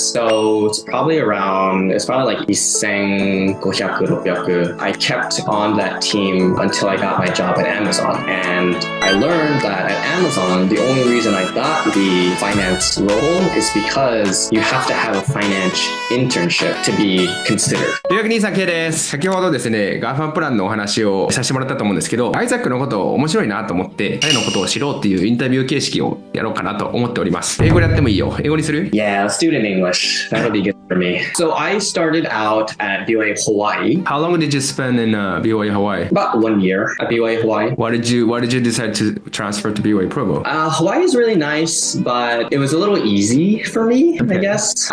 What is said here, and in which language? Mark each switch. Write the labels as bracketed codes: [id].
[en] So it's probably like 1,500, 600. I kept on that team until I got my job at Amazon. And I learned that at Amazon, the only reason I got the finance role is because you have to have a finance internship to be considered. [ja] 留学兄さんケイです。先ほどですね、ガーファンプランのお話をさせてもらったと思うんですけど、アイザックのこと面白いなと思って、彼のことを知ろうっていうインタビュー形式をやろうかなと思っております。英語でやってもいいよ。英語にする？ [en] Yeah, let's do it in English. That'll be good for me. So I started out at BYU Hawaii. How long did you spend in BYU Hawaii? About 1 year at BYU Hawaii. Why did you decide to transfer to BYU Provo? Hawaii is really nice, but it was a little easy for me, I guess.